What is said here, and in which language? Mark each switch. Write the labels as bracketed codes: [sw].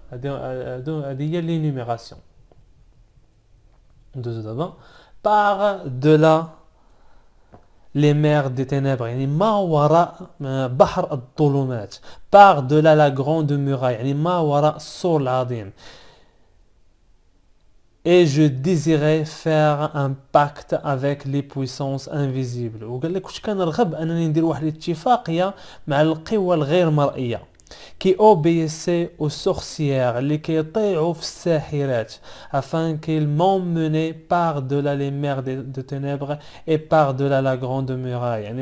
[ar] هذه هي [fr] l'énumération. Par-delà les mers des ténèbres [ar] يعني ما وراء بحر الظلمات. [fr] Par-delà la grande muraille [ar] يعني ما وراء السور العظيم. [fr] Et je désirais faire un pacte avec les puissances invisibles. [ar] وقال لك واش كنرغب انني ندير واحد الاتفاقيه مع القوى الغير مرئيه كي [fr] obéissait aux sorcières [ar] اللي كيطيعوا في الساحرات [fr] afin qu'ils m'emmenaient par-delà les mers de ténèbres et par-delà la grande muraille.